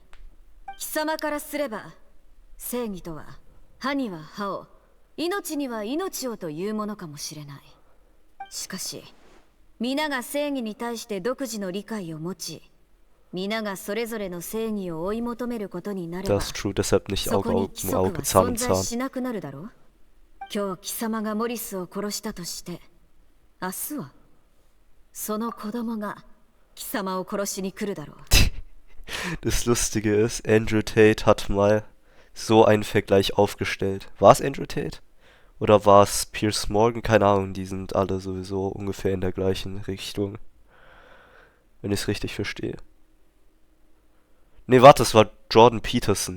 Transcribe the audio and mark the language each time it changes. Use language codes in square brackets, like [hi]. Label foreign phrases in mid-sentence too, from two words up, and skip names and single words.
[ja] 貴様からすれば正義とは歯には歯を、命には命をというものかもしれない。しかし皆が正義に対して独自の理解を持ち、皆がそれぞれの正義を追い求めることになれば、 [de] Das ist true, deshalb nicht [ja] そこ [de] Auge [ja] に [de] um [ja] 規則は [de] Auge, Zahn [ja] 存 [de] um [ja] 在 [de] Zahn. [ja] しなくなるだろう。今日貴様がモリスを殺したとして、明日はその子供が貴様を殺しに来るだろう。 [de] Das Lustige ist, Andrew Tate hat mal so einen Vergleich aufgestellt. War es Andrew Tate? Oder war es Piers Morgan? Keine Ahnung, die sind alle sowieso ungefähr in der gleichen Richtung. Wenn ich es richtig verstehe. Nee, warte, es war Jordan Peterson.